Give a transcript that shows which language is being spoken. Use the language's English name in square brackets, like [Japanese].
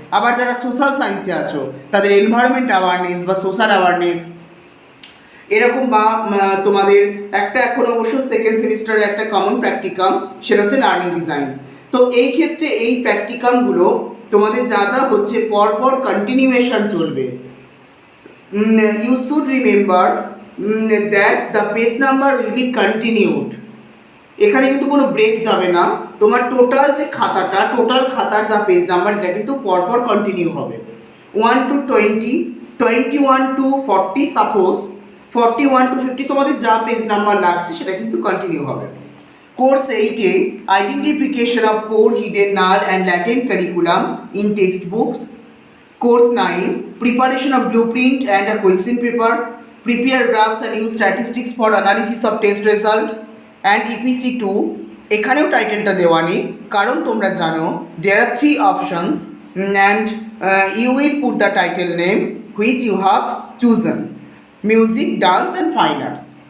[Bangla] আবার যারা সোশ্যাল সায়েন্সে আছো, তাদের এনভায়রনমেন্ট অ্যাওয়ারনেস বা সোশ্যাল অ্যাওয়ারনেস এরকম, বা তোমাদের একটা এখন অবশ্য সেকেন্ড সেমিস্টারে একটা কমন প্র্যাকটিকাম, সেটা হচ্ছে লার্নিং ডিজাইন। তো এই ক্ষেত্রে এই প্র্যাকটিকামগুলো তোমাদের যা যা হচ্ছে পরপর কন্টিনিউয়েশন চলবে। [English] You should remember that the page number will be continued. [Bangla] এখানে কিন্তু কোনো ব্রেক যাবে না। তোমার টোটাল যে খাতাটা, টোটাল খাতার যা পেজ নাম্বার, এটা কিন্তু পরপর কন্টিনিউ হবে। 1 to 20, 21 to 40, সাপোজ 41 to 50 তোমাদের যা পেজ নাম্বার লাগছে সেটা কিন্তু কন্টিনিউ হবে। [English] Course 8A identification of core, hidden, null and latent curriculum in textbooks. Course 9 preparation of blueprint and a question paper, prepare graphs and use statistics for analysis of test result, and EPC 2 [Bangla] এখানেও টাইটেলটা দেওয়া নেই, কারণ তোমরা জানো [English] there are 3 options and you will put the title name which you have chosen: music, dance and fine arts.